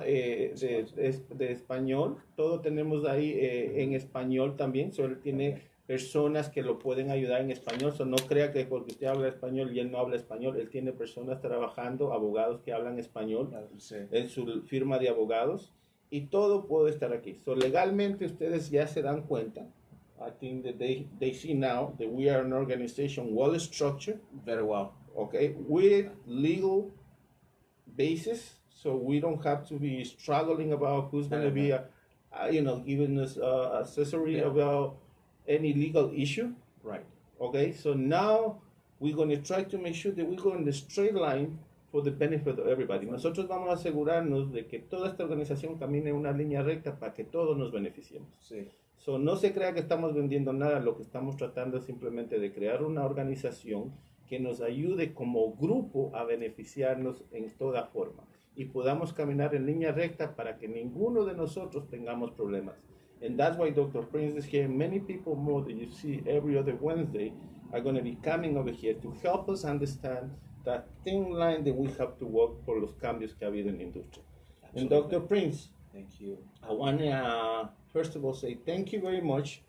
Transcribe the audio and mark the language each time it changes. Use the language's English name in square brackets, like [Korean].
[Spanish] De español. Todo tenemos ahí en español también. So, él tiene personas que lo pueden ayudar en español. So, no crea que porque usted habla español y él no habla español. Él tiene personas trabajando, abogados que hablan español en su firma de abogados. Y todo puede estar aquí. So, legalmente ustedes ya se dan cuenta. [English] I think that they see now that we are an organization well structured. Very well. Okay, with legal basis, so we don't have to be struggling about who's going to be, giving us accessory about any legal issue. Right. Okay, so now we're going to try to make sure that we go in the straight line for the benefit of everybody. [Spanish] Nosotros vamos a asegurarnos de que toda esta organización camine en una línea recta para que todos nos beneficiemos. Sí. So, no se crea que estamos vendiendo nada, lo que estamos tratando es simplemente de crear una organización que nos ayude como grupo a beneficiarnos en toda forma y podamos caminar en línea recta para que ninguno de nosotros tengamos problemas. [English] And that's why Dr. Prince is here. Many people more that you see every other Wednesday are going to be coming over here to help us understand that thin line that we have to walk [Spanish] por los cambios que ha habido en la industria. [English] And Dr. Prince, thank you. I want to first of all say thank you very much.